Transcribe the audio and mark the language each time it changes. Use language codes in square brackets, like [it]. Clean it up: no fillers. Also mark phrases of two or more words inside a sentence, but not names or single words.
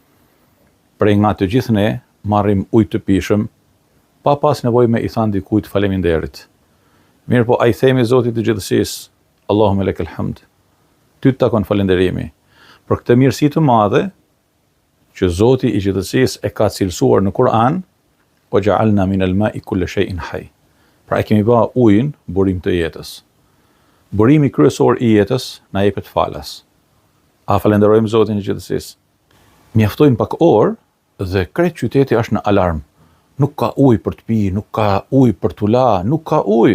[sq] Prej nga të gjithë ne marrim ujë të pijshëm pa pas nevojë me i thënë dikujt faleminderit. Mirë po, ai themi Zotit të gjithësisë, [ar] اللهم لك الحمد. [sq] Ty të takon falënderimi për këtë mirësi të madhe që Zoti i gjithësisë e ka cilësuar në Kur'an, [ar] "وجعلنا من الماء كل شيء حي." [sq] Pra e kemi bërë ujin burim të jetës. Burimi kryesor i jetës na jepet falas. A falenderojmë Zotin e gjithësisë. Mjaftojnë pak orë dhe krejt qyteti është në alarm. Nuk ka ujë për të pi, nuk ka ujë për t'u la, nuk ka ujë.